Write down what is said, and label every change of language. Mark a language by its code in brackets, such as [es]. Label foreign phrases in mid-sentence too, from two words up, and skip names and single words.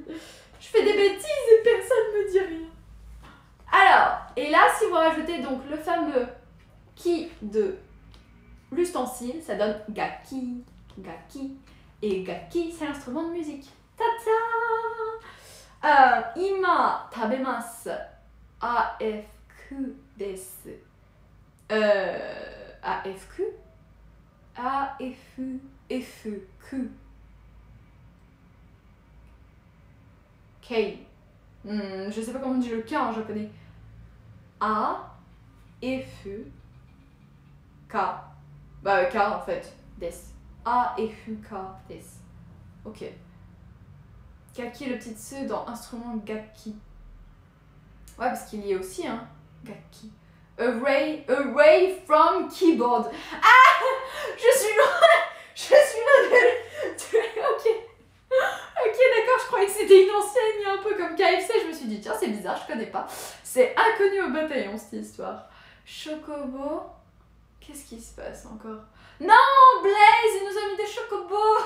[fr] Je fais des bêtises et personne ne me dit rien. Alors, et là, si vous rajoutez donc le fameux ki de l'ustensile, ça donne gaki, gaki. Et gaki, c'est l'instrument de musique. [ja] Tata! Ima tabemasu. AFQ desu. [fr] AFQ? A-F-U-F-Q. K. Je sais pas comment on dit le K en japonais. A-F-U-K. K en fait. Des. A-F-U-K. Des. Ok. Gaki, le petit tsu dans instrument gaki. Ouais, parce qu'il y est aussi, hein. [en] Gaki. Away from keyboard. [fr] Ah, je suis loin de... Ok, d'accord, je croyais que c'était une ancienne, un peu comme KFC. Je me suis dit, tiens, c'est bizarre, je connais pas. C'est inconnu au bataillon, cette histoire. Chocobo. Qu'est-ce qui se passe encore? Non, Blaze, il nous a mis des chocobos.